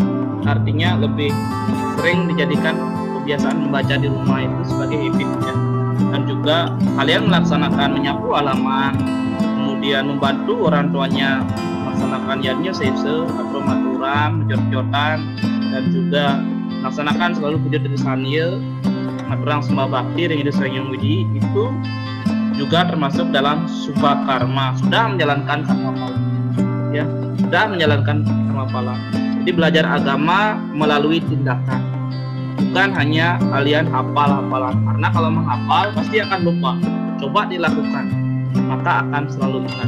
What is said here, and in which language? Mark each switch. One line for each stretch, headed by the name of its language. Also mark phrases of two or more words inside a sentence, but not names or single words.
Indonesian: Artinya lebih sering dijadikan kebiasaan membaca di rumah itu sebagai habit ya. Dan juga kalian melaksanakan menyapu halaman, kemudian membantu orang tuanya melaksanakan yadnya sese atau maturan, jot-jotan, dan juga melaksanakan selalu puja dari sanil,
Balinese: maturang sembah bakti
Indonesian: dengan Sang Hyang Widi itu juga termasuk dalam subha karma. Sudah menjalankan karma pala ya, sudah menjalankan karma pala. Jadi belajar agama melalui tindakan, bukan hanya kalian hafal-hafalan. Karena kalau menghafal pasti akan lupa. Coba dilakukan, maka akan selalu ingat.